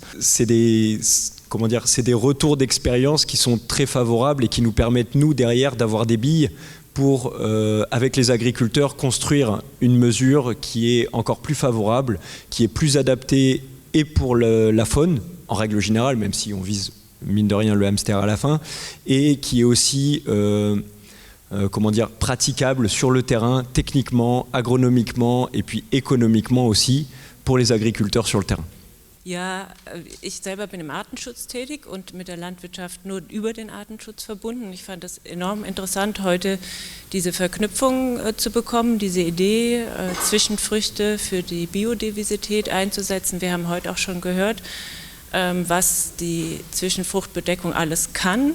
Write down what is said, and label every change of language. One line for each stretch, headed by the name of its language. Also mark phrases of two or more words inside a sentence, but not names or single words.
French: C'est des retours d'expérience qui sont très favorables et qui nous permettent, nous, derrière, d'avoir des billes pour, avec les agriculteurs, construire une mesure qui est encore plus favorable, qui est plus adaptée et pour la faune, en règle générale, même si on vise mine de rien le hamster à la fin, et qui est aussi praticable sur le terrain, techniquement, agronomiquement et puis économiquement aussi pour les agriculteurs sur le terrain.
German: Ja, ich selber bin im Artenschutz tätig und mit der Landwirtschaft nur über den Artenschutz verbunden. Ich fand das enorm interessant, heute diese Verknüpfung zu bekommen, diese Idee, Zwischenfrüchte für die Biodiversität einzusetzen. Wir haben heute auch schon gehört, was die Zwischenfruchtbedeckung alles kann.